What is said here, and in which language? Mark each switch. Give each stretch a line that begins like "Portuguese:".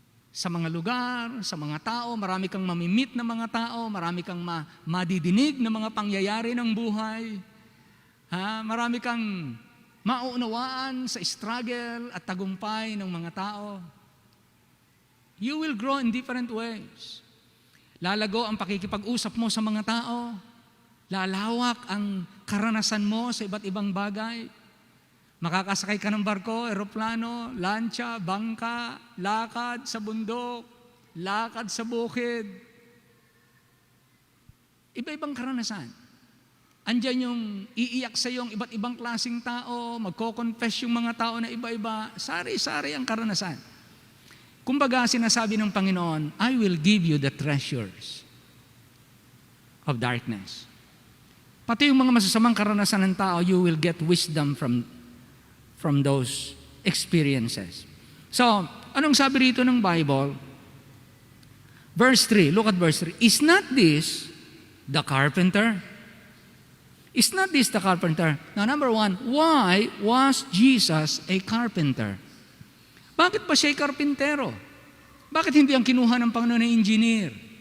Filipino: Sa mga lugar, sa mga tao, marami kang mamimit na mga tao, marami kang madidinig na mga pangyayari ng buhay. Marami kang mauunawaan sa struggle at tagumpay ng mga tao.
English: You will grow in different ways.
Filipino: Lalago ang pakikipag-usap mo sa mga tao. Lalawak ang karanasan mo sa iba't ibang bagay. Makakasakay ka ng barko, eroplano, lancha, bangka, lakad sa bundok, lakad sa bukid. Iba-ibang karanasan. Andyan yung iiyak sa yung iba't ibang klaseng tao, magko-confess yung mga tao na iba-iba. Sari-sari ang karanasan. Kumbaga, sinasabi ng Panginoon,
English: I will give you the treasures of darkness.
Filipino: Pati yung mga masasamang karanasan ng tao,
English: you will get wisdom from those experiences. So,
Filipino: anong sabi rito ng
English: Bible? Verse 3, look at verse 3. Is not this the carpenter? Is not this the carpenter? Now, number one, why was Jesus a carpenter?
Filipino: Bakit ba siya karpintero? Bakit hindi ang kinuha ng Panginoon na engineer?